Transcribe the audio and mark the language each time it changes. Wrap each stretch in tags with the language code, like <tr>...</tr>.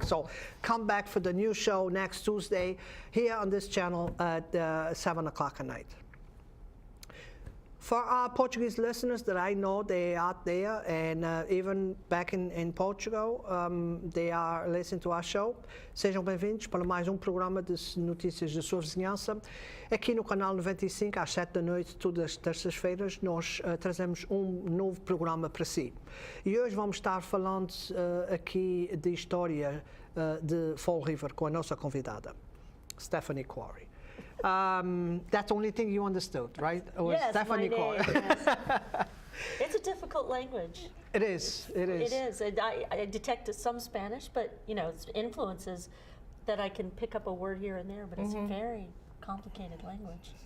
<en>So come back for the new show next Tuesday here on this channel at 7 o'clock at night. For our Portuguese listeners that I know, they are out there, and even back in Portugal, they are listening to our show.</en> <pt>Sejam bem-vindos para mais programa de notícias da sua vizinhança. Aqui no canal 95, às 7 da noite, todas as terças-feiras, nós trazemos novo programa para si. E hoje vamos estar falando aqui de história de Fall River com a nossa convidada, Stefani Koorey.</pt> <en>That's the only thing you understood, right? Yes, Stefani Koorey. Yes. It's a difficult language. It is. It is. It is. I detect some Spanish, but you know, it's influences that I can pick up a word here and there, but it's a very complicated language.</en>